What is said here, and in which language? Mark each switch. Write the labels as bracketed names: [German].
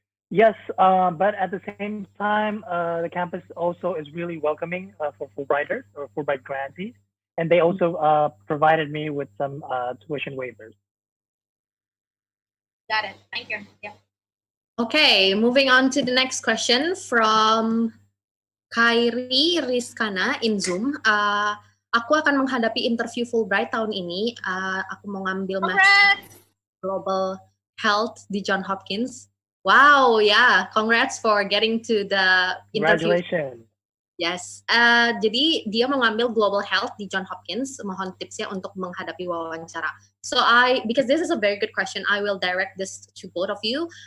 [English] Yes, but at the same time, the campus also is really welcoming for Fulbrighters or Fulbright grantees, and they also provided me with some tuition waivers. Got it. Thank you. Yeah. Okay, moving on to the next question from Kairi Rizkana in Zoom. [Indonesian] Aku akan menghadapi interview Fulbright tahun ini. Aku mau ngambil Global Health di Johns Hopkins. [English] Wow, yeah, congrats for getting to the interview. Congratulations. [Indonesian] Yes, jadi dia mau ngambil Global Health di Johns Hopkins. Mohon tipsnya untuk menghadapi wawancara. [English] So because this is a very good question, I will direct this to both of you.